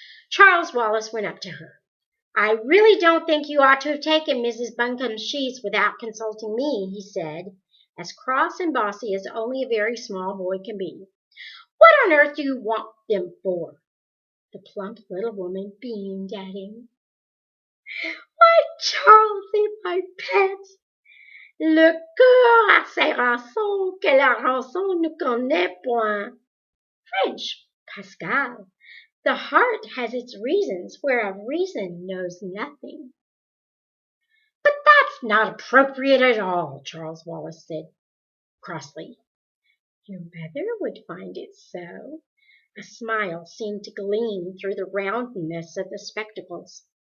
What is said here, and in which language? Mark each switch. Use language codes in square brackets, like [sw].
[en] Charles Wallace went up to her. "I really don't think you ought to have taken Mrs. Buncombe's sheets without consulting me," he said, as cross and bossy as only a very small boy can be. "What on earth do you want them for?" The plump little woman beamed at him. "Why, Charlesy, my pet, [fr] le cœur a ses raisons que la raison ne connaît point. [en] French, Pascal. The heart has its reasons whereof reason knows nothing." "But that's not appropriate at all," Charles Wallace said crossly. "Your mother would find it so." A smile seemed to gleam through the roundness of the spectacles.